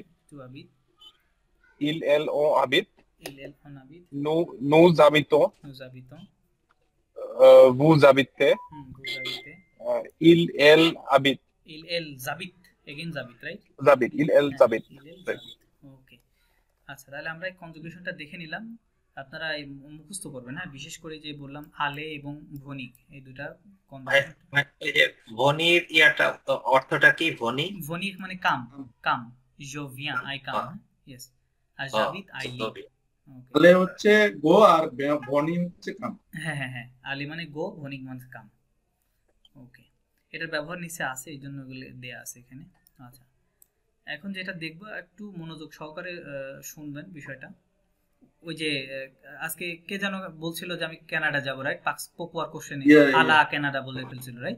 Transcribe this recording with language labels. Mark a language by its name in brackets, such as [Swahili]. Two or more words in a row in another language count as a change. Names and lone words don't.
[French] tu habites, il elle on habit il elle on habite, nous habitons nous habitons, vous habitez vous habitez, il elle habite il elle zabit, [English] again zabit, right, [French] zabit il elle zabit il elle zabit, [Bangla] ওকে। আচ্ছা, তাহলে আমরা এই কনজুগেশনটা দেখে নিলাম, আপনারা এই মুখস্থ করবেন, হ্যাঁ, বিশেষ করে যে বললাম আলে এবং ভনিক, এই দুটা কনজুগেশন। এই যে ভনির ইয়াটা অর্থটা কি? ভনি ভনিক মানে [English] come, come, [French] je viens, [English] I come, yes, আর [French] j'habite, [English] I live, [Bangla] ওকে। তাহলে হচ্ছে গো আর বনি হচ্ছে কাম। হ্যাঁ হ্যাঁ হ্যাঁ, আলি মানে গো, ভনিক মানে কাম, ওকে। এটার ব্যবহার নিচে আছে, এই জন্য এগুলো দেয়া আছে এখানে। আচ্ছা, এখন যেটা দেখবো একটু মনোযোগ সহকারে শুনবেন বিষয়টা। ওই যে আজকে কে যেন বলছিল যে আমি কানাডা যাবো, রাইট, পপুয়ার কোশ্চেনে [French] à la Canada [Bangla] বলে ফেলছিল, রাইট?